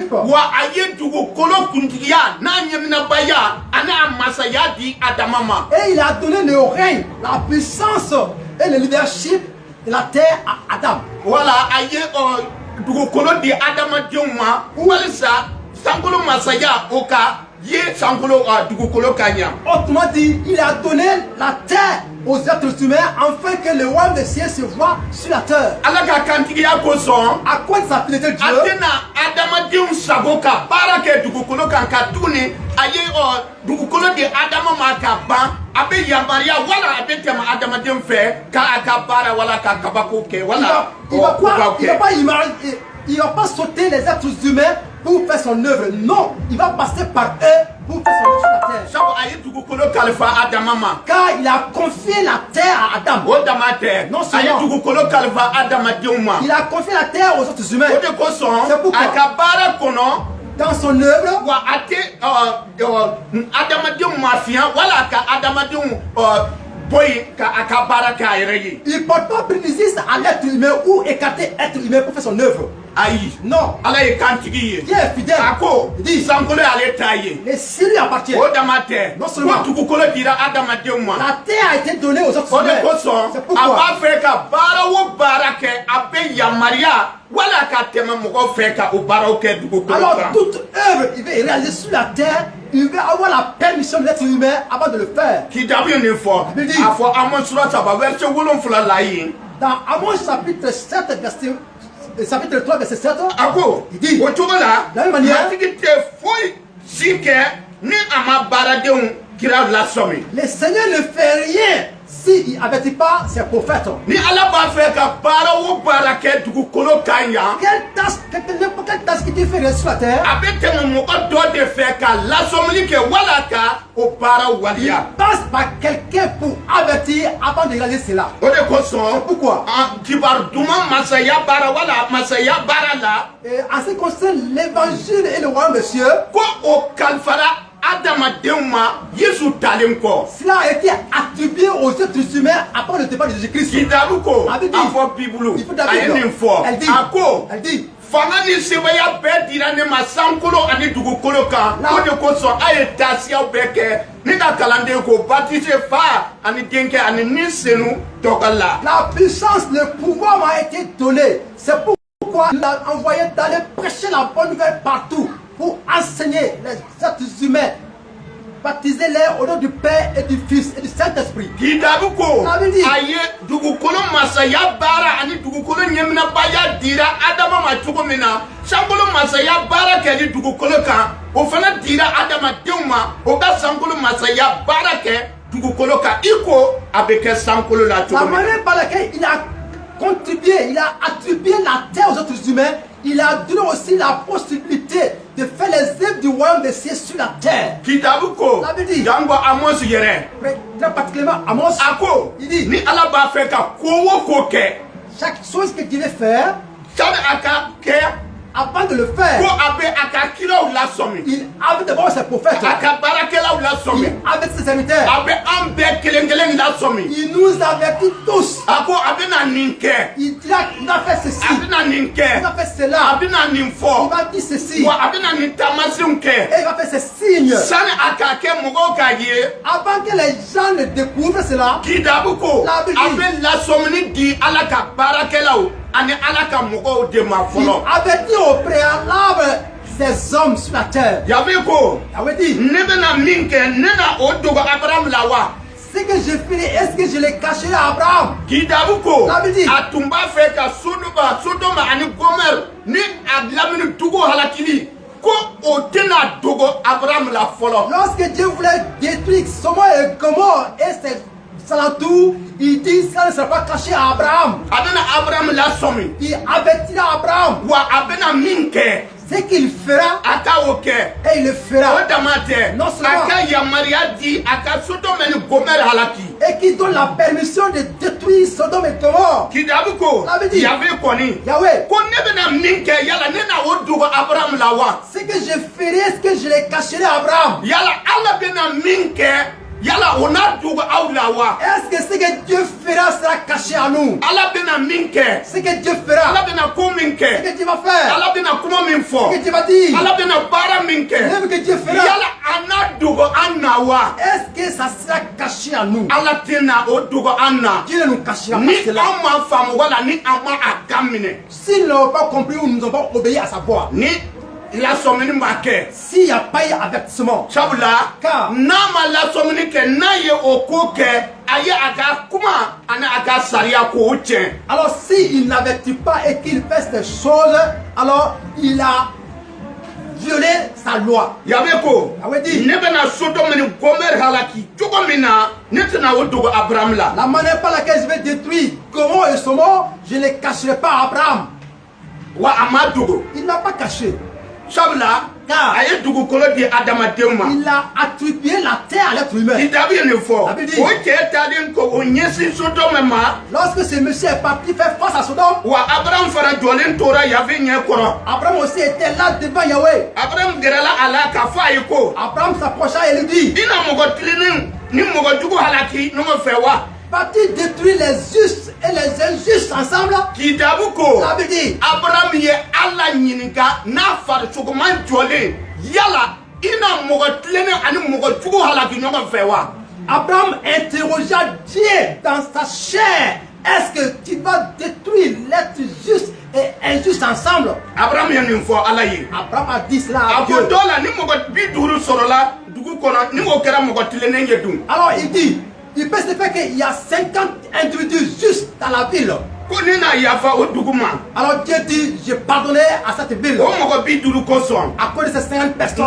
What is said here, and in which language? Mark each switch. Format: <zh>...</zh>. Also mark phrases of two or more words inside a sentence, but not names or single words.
<bm>Wa aye dugu kolo kundiya na nyemina baya ana masaya di adamama.</bm> <fr>Et il a donné le règne, la puissance et le leadership de la terre à Adam.</fr> <bm>Voilà aye dugu kolo di adama dioma walisa sankolo masaya oka ye sankolo dugu kolo kanya.</bm> <fr>Autrement dit, il a donné la terre aux êtres humains afin que le royaume des cieux se voit sur la terre.</fr> <bm>Alaga kantigiya koson</bm> <fr>À quoi de sa fidélité Dieu?</fr> <bm>atena adama diom saboka barake dugu kolo kanka tuni aye dugu kolo di adama maka ban abe yambaria wala abe tema adama diom fe ka akabara wala ka kabako ke wala</bm> <fr>Il va pas sauter les êtres humains pour faire son œuvre. Non, il va passer par eux pour faire son œuvre sur la terre.</fr> <bm>Sabo aye dugu kolo kalifa adamama.</bm> <fr>Car il a confié la terre à Adam.</fr> <bm>Odamate</bm> <fr>Non</fr> <bm>aye</bm> <fr>seulement</fr> <bm>dugu kolo kalifa adama dioma.</bm> <fr>il a confié la terre aux autres humains.</fr> <bm>Ode koson</bm> <fr>C'est pourquoi</fr> <bm>akabara kono</bm> <fr>dans son œuvre,</fr> <bm>wa ate adama diom mafia wala ka adama diom boy ka akabara ka yereye.</bm> <fr>il ne porte pas préjudice à l'être humain ou écarter l'être humain pour faire son œuvre.</fr> <bm>Ayi</bm> <fr>Non,</fr> <bm>ala ye kantigi ye</bm> <fr>Dieu est fidèle.</fr> <bm>ako</bm> <fr>Dis.</fr> <bm>sankolo ale taye</bm> <fr>Les cieux lui appartiennent.</fr> <bm>odamate</bm> <fr>Non seulement.</fr> <bm>ko dugukolo dira adamadenw ma</bm> <fr>La terre a été donnée aux autres</fr> <bm>o de</bm> <fr>humains.</fr> <bm>kosɔn</bm> <fr>C'est</fr> <bm>a</bm> <fr>pourquoi</fr> <bm>b'a fɛ ka baara o baara kɛ a bɛ yamaruya wala ka tɛmɛ mɔgɔ fɛ ka o baaraw kɛ dugukolo</bm> <fr>alors</fr> <bm>kan.</bm> <fr>toute œuvre il veut réaliser sur la terre, il veut avoir la permission de l'être humain avant de le faire.</fr> <bm>kitabu ye nin fɔ</bm> <fr>Bibi.</fr> <bm>a fɔ Amos sura 3 verset 7 la yen</bm> <fr>Dans Amos chapitre 7, chapitre 3, verset 7,</fr> <bm>a ko</bm> <fr>Il dit.</fr> <bm>o cogo la</bm> <fr>De la même manière.</fr> <bm>matigi tɛ foyi si kɛ ni a ma baaradenw kira lasɔmi.</bm> <fr>le Seigneur ne fait rien s'il n'avertit pas ses prophètes.</fr> <bm>Ni ala b'a fɛ ka baara o baara kɛ dugukolo kan yan</bm> <fr>N'importe quelle tâche qui te fait réussir sur la terre,</fr> <bm>a bɛ tɛmɛ mɔgɔ dɔ de fɛ ka lasɔmili kɛ wala ka o baara</bm> <fr>il</fr> <bm>waliya.</bm> <fr>passe par quelqu'un pour avertir avant de réaliser cela.</fr> <bm>O de kosɔn</bm> <fr>Pourquoi?</fr> <bm>kibaru duman masaya baara wala masaya baara la</bm> <fr>Et en ce qui concerne l'évangile et le royaume des cieux,</fr> <bm>ko o kalifara adamadenw ma Yesu talen kɔ.</bm> <fr>cela a été attribué aux êtres humains après le départ de Jésus-Christ.</fr> <bm>kitabu ko A bɛ di. a fɔ bibulu</bm> <fr>Il faut la</fr> <bm>a ye</bm> <fr>Bible.</fr> <bm>nin fɔ</bm> <fr>Elle dit,</fr> <bm>a ko</bm> <fr>elle dit,</fr> <bm>fanga ni sebaya bɛɛ dira ne ma sankolo ani dugukolo kan</bm> <fr>La-</fr> <bm>o de kosɔn a ye taasiyaw bɛɛ kɛ ne ka kalanden ko baptise fa ani denkɛ ani ni senu tɔgɔ la.</bm> <fr>la puissance, le pouvoir m'a été donné. C'est pourquoi il a envoyé d'aller prêcher la bonne nouvelle partout pour enseigner les êtres humains. Baptisez-les au nom du Père et du Fils et du Saint-Esprit.</fr> <bm>kitabu ko A bɛ di. a ye dugukolo masaya baara ani dugukolo ɲɛminabaya dira adama ma cogo min na sankolo masaya baara kɛli dugukolo kan o fana dira adamadenw ma o ka sankolo masaya baara kɛ dugukolo kan i ko a bɛ kɛ sankolo la</bm> <fr>La</fr> <bm>cogo min na.</bm> <fr>manière par laquelle il a contribué, il a attribué la terre aux autres humains, il a donné aussi la possibilité de faire les œuvres du royaume des cieux sur la terre.</fr> <bm>kitabu ko A bɛ di. jango Amos yɛrɛ</bm> <fr>Très particulièrement, Amos,</fr> <bm>a ko</bm> <fr>Il dit.</fr> <bm>ni ala b'a fɛ ka ko o ko kɛ</bm> <fr>chaque chose que Dieu veut faire,</fr> <bm>sani a ka kɛ</bm> <fr>avant de le</fr> <bm>ko</bm> <fr>faire,</fr> <bm>a bɛ a ka kiraw lasɔmi</bm> <fr>il avait d'abord ses prophètes,</fr> <bm>a ka baarakɛlaw</bm> <fr>il</fr> <bm>lasɔmi.</bm> <fr>avait ses serviteurs,</fr> <bm>a bɛ an bɛɛ kelen kelen lasɔmi</bm> <fr>il nous avertit tous.</fr> <bm>a ko a bɛna nin kɛ</bm> <fr>Il a fait ceci,</fr> <bm>a bɛna nin</bm> <fr>il</fr> <bm>kɛ</bm> <fr>va faire</fr> <bm>a</bm> <fr>cela,</fr> <bm>bɛna nin</bm> <fr>il</fr> <bm>fɔ</bm> <fr>va dire ceci,</fr> <bm>wa a bɛna nin taamasenw kɛ</bm> <fr>et il va faire ces signes.</fr> <bm>sani a k'a kɛ mɔgɔw k'a ye</bm> <fr>Avant que les gens ne découvrent cela,</fr> <bm>kitabu ko</bm> <fr>La</fr> <bm>a</bm> <fr>Bible.</fr> <bm>bɛ lasɔmini di ala ka baarakɛlaw ani ala ka mɔgɔw de ma</bm> <fr>il</fr> <bm>fɔlɔ</bm> <fr>avertit au préalable ces hommes sur la terre.</fr> <bm>yabe ko</bm> <fr>Il avait dit,</fr> <bm>ne bɛna min kɛ ne na o dogo Abraham la wa</bm> <fr>ce que je ferai, est-ce que je l'ai caché à Abraham?</fr> <bm>kitabu ko</bm> <fr>La Bible.</fr> <bm>a tun b'a fɛ ka Sodoma ani Gomɛri ni a lamini dugu halakili ko o tɛna dogo Abraham la fɔlɔ.</bm> <fr>Lorsque Dieu voulait détruire Sodome et Gomorrhe et ses alentours, il dit ça ne sera pas caché à Abraham.</fr> <bm>A bɛna Abraham lasɔmi</bm> <fr>Il avertira Abraham</fr> <bm>wa a bɛna min kɛ</bm> <fr>ce qu'il fera</fr> <bm>a ka o kɛ</bm> <fr>et il le</fr> <bm>o</bm> <fr>fera.</fr> <bm>dama tɛ</bm> <fr>Non seulement.</fr> <bm>a ka yamaruya di a ka Sodoma ni Gomɛri halaki.</bm> <fr>Et qui donne la permission de détruire Sodome et Gomorrhe.</fr> <bm>kitabu ko</bm> <fr>La Bible dit.</fr> <bm>yabe kɔni</bm> <fr>Yahweh,</fr> <bm>ko ne bɛna min kɛ yala ne na o dogo Abraham la wa</bm> <fr>ce que je ferai, est-ce que je les cacherai à Abraham?</fr> <bm>yala ala bɛna min kɛ Yala on a dugu aw la wa.</bm> <fr>Est-ce que ce que Dieu fera sera caché à nous?</fr> <bm>Ala bena min kɛ.</bm> <fr>Ce que Dieu fera.</fr> <bm>Ala bena ko min</bm> <fr>Ce</fr> <bm>kɛ.</bm> <fr>que Dieu va faire.</fr> <bm>Ala bena kuma min fɔ.</bm> <fr>Ce que Dieu va dire.</fr> <bm>Ala bena baara min kɛ.</bm> <fr>Ce que Dieu fera.</fr> <bm>Yala a n'a dogo an na wa.</bm> <fr>Est-ce que ça sera caché à nous?</fr> <bm>Ala tɛna o dogo an na.</bm> <fr>Dieu ne nous cachera pas</fr> <bm>Ni</bm> <fr>cela.</fr> <bm>an ma faamu wala ni an ma a daminɛ.</bm> <fr>S'ils n'ont pas compris ou nous n'ont pas obéi à sa voix,</fr> <bm>Ni lasɔmini ma kɛ.</bm> <fr>s'il n'y a pas eu avertissement,</fr> <bm>Sabula</bm> <fr>Car-</fr> <bm>n'a ma lasɔmini kɛ n'a ye o ko kɛ a ye a ka kuma ani a ka sariya k'o tiɲɛ.</bm> <fr>alors s'il n'avertit pas et qu'il fait ces choses, alors il a violé sa loi.</fr> <bm>Yabe ko</bm> <fr>Ah ouais, dis.</fr> <bm>ne bɛna Sodome ni Gomɛri halaki cogo min na ne tɛna o dogo Abraham la.</bm> <fr>La manière par laquelle je vais détruire Gomorrhe et Sodome, je ne cacherai pas à Abraham.</fr> <bm>Wa a ma dogo.</bm> <fr>Il n'a pas caché.</fr> <bm>Sabula</bm> <fr>Car-</fr> <bm>a ye dugukolo di adamadenw ma.</bm> <fr>Il a attribué la terre à l'être humain.</fr> <bm>Kitabu ye nin fɔ A bɛ di. o cɛ taalen ko o ɲɛsin Sodome ma</bm> <fr>Lorsque ce monsieur est parti faire face à Sodome,</fr> <bm>wa Abraham fana jɔlen tora Yafe ɲɛ kɔrɔ.</bm> <fr>Abraham aussi était là devant Yahweh.</fr> <bm>Abraham gɛrɛla a la k'a fɔ a ye ko</bm> <fr>Abraham s'approcha et lui dit,</fr> <bm>i na mɔgɔ tilenin ni mɔgɔ jugu halaki ɲɔgɔn fɛ wa.</bm> <fr>vas-tu détruire les justes et les injustes ensemble?</fr> <bm>Kitabu ko</bm> <fr>Ça veut dire,</fr> <bm>Abraham ye Ala ɲininka n'a farisogoman jɔlen yala i na mɔgɔ tilenin ani mɔgɔ jugu halaki ɲɔgɔn fɛ wa.</bm> <fr>Abraham interrogea Dieu dans sa chair. Est-ce que tu vas détruire l'être juste et injuste ensemble?</fr> <bm>Abraham ye nin fɔ Ala ye.</bm> <fr>Abraham a dit cela</fr> <bm>A</bm> <fr>à</fr> <bm>ko</bm> <fr>Dieu.</fr> <bm>dɔ la ni mɔgɔ 50 sɔrɔla dugu kɔnɔ ni o kɛra mɔgɔ tilenin ye dun.</bm> <fr>Alors il dit, il peut se faire qu'il y a 50 individus justes dans la ville.</fr> <bm>Ko ni na yafa o dugu ma</bm> <fr>Alors Dieu dit, je pardonnais à cette ville</fr> <bm>o mɔgɔ 50 kosɔn</bm> <fr>à cause de ces 50 personnes.</fr>